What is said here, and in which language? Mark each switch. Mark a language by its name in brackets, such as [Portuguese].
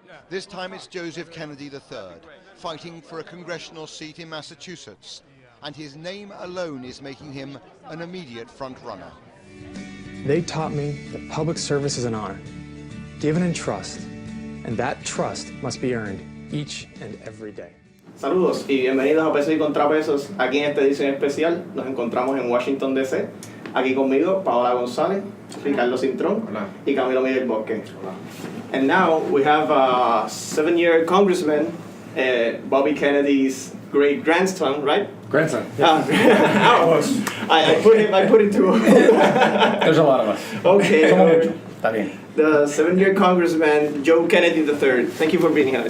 [English] This time it's Joseph Kennedy III, fighting for a congressional seat in Massachusetts, and his name alone is making him an immediate front-runner. They taught me that public service is an honor, given in trust, and that trust must be earned each and every day. [Spanish] Saludos y bienvenidos a Pesos y Contrapesos. Aquí en esta edición especial nos encontramos en Washington DC. Aquí conmigo Paola González, Ricardo Cintrón y Camilo Miguel Bosque. [English] And now we have a 7-year congressman, Bobby Kennedy's great grandson, right? Grandson. I put it to. There's a lot of us. Okay. [Spanish] Está bien. [English] The 7-year congressman, Joe Kennedy III. Thank you for being here.